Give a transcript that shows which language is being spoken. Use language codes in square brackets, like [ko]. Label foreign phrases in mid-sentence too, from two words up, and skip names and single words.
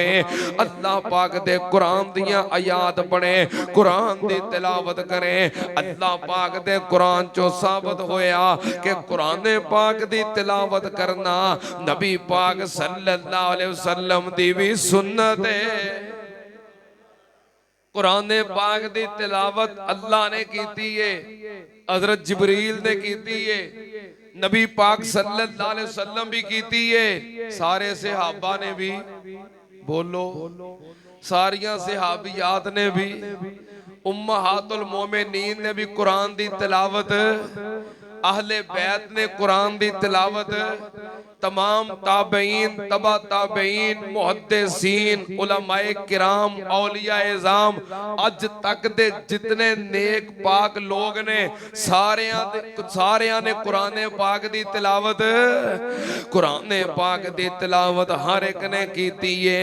[pa] اللہ پاک دے قرآن دیاں آیات پڑھے قرآن دی تلاوت کرے. اللہ پاک دے قرآن چو ثابت ہویا کہ قرآن پاک دی تلاوت کرنا نبی پاک [ar] صلى الله عليه وسلم [pa] دی بھی سنت ہے. قرآن پاک دی تلاوت اللہ نے کیتی ہے حضرت جبریل نے کیتی ہے نبی پاک [ar] صلى الله عليه [pa] وسلم بھی کیتی ہے سارے صحابہ نے بھی بولو ساریاں صحابیات نے بھی امہات المومنین نے بھی قرآن دی تلاوت اہل بیت نے قرآن دی تلاوت تمام تابعین تبع تابعین محدثین علمائے کرام اولیاء عظام اج تک دے جتنے نیک پاک لوگ نے ساریاں نے قرآن پاک دی تلاوت ہر اک نے کیتی ہے.